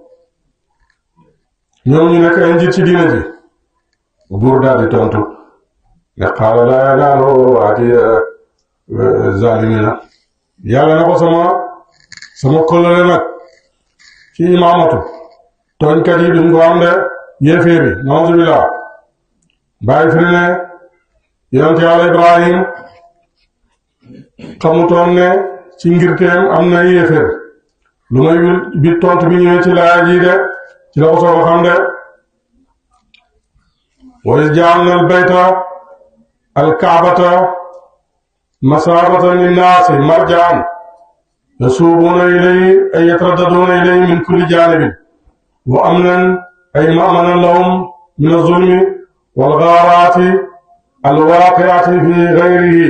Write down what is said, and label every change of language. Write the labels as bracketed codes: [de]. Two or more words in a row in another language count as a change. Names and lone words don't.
[wo] ñoom ñu nekk ay njiit ci diine ji buur daal di tontu ne [ar] قال لا ينال عهدي الظالمين [wo] yàlla ne ko sama kóllëre nag ci imaamatu tooñkat yi duñ ko am de yéeféer yi [ar] نعوذ بالله [wo] bàyyi fi ne yonent yàlla Ibrahim xamutoon ne ci ngirteem am na yéeféer lu may bi tontu bi ñëwee ci laaya ji de ci la ko soog a xam de [ar] وإذ جعلنا البيت الكعبة مثابة للناس مرجعا يسوقون إليه أي يترددون إليه من كل جانب وأمنا أي مأمنا لهم من الظلم والغارات الواقعة في غيره.